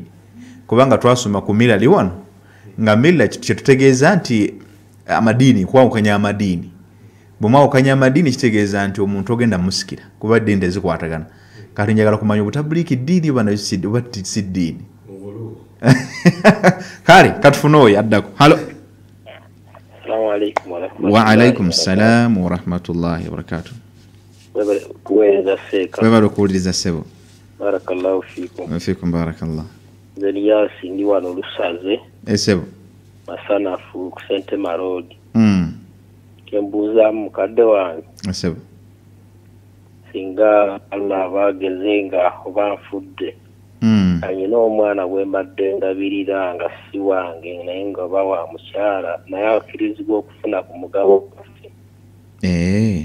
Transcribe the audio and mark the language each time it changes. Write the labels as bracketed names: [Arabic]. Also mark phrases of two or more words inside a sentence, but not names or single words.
[Ganda] Kubanga twasoma ku mila wano nga mila kyetutegeeza nti amadiini kwawukanya amadiini. Bw'omwawukanya amadiini kitegeeza nti omuntu ogenda musikira kuba ddiini tezikwatagana. Kati njagala kumanya obutabuliiki ddiini oba si ddiini. Kale katufune oyo addako. Halo. [Arabic] وعليكم السلام ورحمة الله وبركاته. [Ganda] Webale okuwuliriza ssebo. [Arabic] بارك الله فيكم. فيكم بارك الله. [Ganda] Zeliyasi ndi wano Lusaze. Ssebo. Masanafu ku Sentema Road. Kembuuza mukadde wange. Ssebo. Singa Allah bageze nga oba nfudde. Alina omwana gwe mbadde ndabirira nga si wange naye nga oba wa mukyala naye akkirizibwa okufuna ku mugabo gwaffe.